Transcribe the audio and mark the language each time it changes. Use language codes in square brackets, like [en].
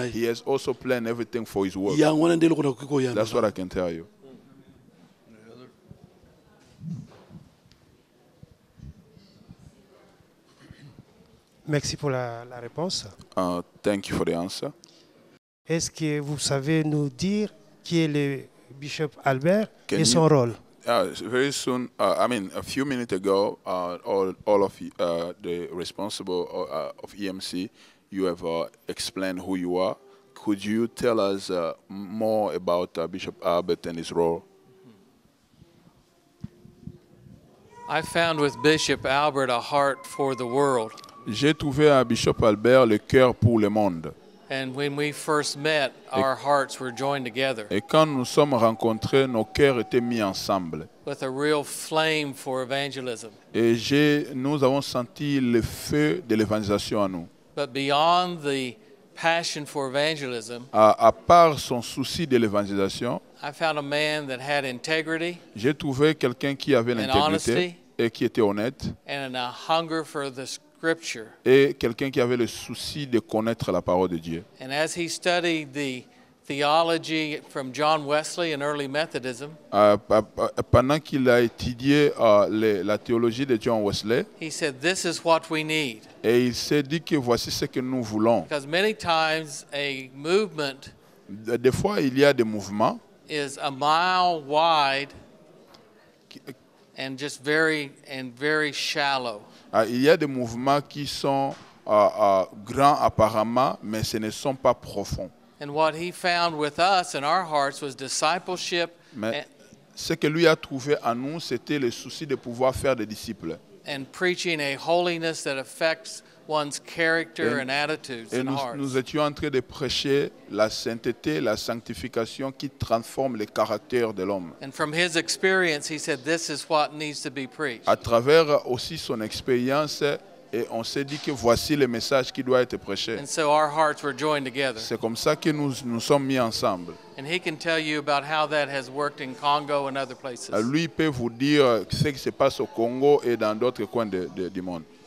[en] everything. [ln] ye. [en] He has also planned everything for His work. [ln] Yango wana nde eloko nakoki koyamba. [en] That's what I can tell you. [fr] Merci pour la réponse. [en] Thank you for the answer. [fr] Est-ce que vous savez nous dire qui est le Bishop Albert [en] Can [fr] et son rôle? [en] Very soon, I mean, a few minutes ago, all of you, the responsible of EMC, you have explained who you are. Could you tell us more about Bishop Albert and his role? I found with Bishop Albert a heart for the world. [fr] J'ai trouvé à Bishop Albert le cœur pour le monde. [en] And when we first met, our hearts were joined together [fr] Et quand nous sommes rencontrés, nos cœurs étaient mis ensemble. [en] with a real flame for evangelism. [fr] Et nous avons senti le feu de l'évangélisation en nous. [en] But beyond the passion for evangelism, [fr] À part son souci de l'évangélisation, [en] I found a man that had integrity [fr] j'ai trouvé quelqu'un qui avait [en] and [fr] l'intégrité [en] honesty [fr] et qui était honnête, [en] and a hunger for the scripture. [fr] et quelqu'un qui avait le souci de connaître la parole de Dieu. [en] And as he studied the theology from John Wesley and early Methodism, [fr] Pendant qu'il a étudié la théologie de John Wesley, [en] he said, "This is what we need." [fr] et il s'est dit que voici ce que nous voulons. [en] Because many times a movement [fr] Des fois, il y a des mouvements [en] is a mile wide and just very shallow. [fr] Il y a des mouvements qui sont grands apparemment, mais ce ne sont pas profonds. [en] And what he found with us in our hearts was discipleship [fr] Mais ce que lui a trouvé en nous, c'était le souci de pouvoir faire des disciples. [en] and preaching a holiness that affects one's character and attitudes [fr] Et [en] and hearts. [fr] nous étions en train de prêcher la sainteté, la sanctification qui transforme le caractère de l'homme. [en] And from his experience, he said, this is what needs to be preached. [fr] À travers aussi son expérience, et on s'est dit que voici le message qui doit être prêché. [en] And so our hearts were joined together. [fr] C'est comme ça que nous sommes mis ensemble. [en] And he can tell you about how that has worked in Congo and other places. [fr] Lui peut vous dire ce qui se passe au Congo et dans d'autres coins du monde.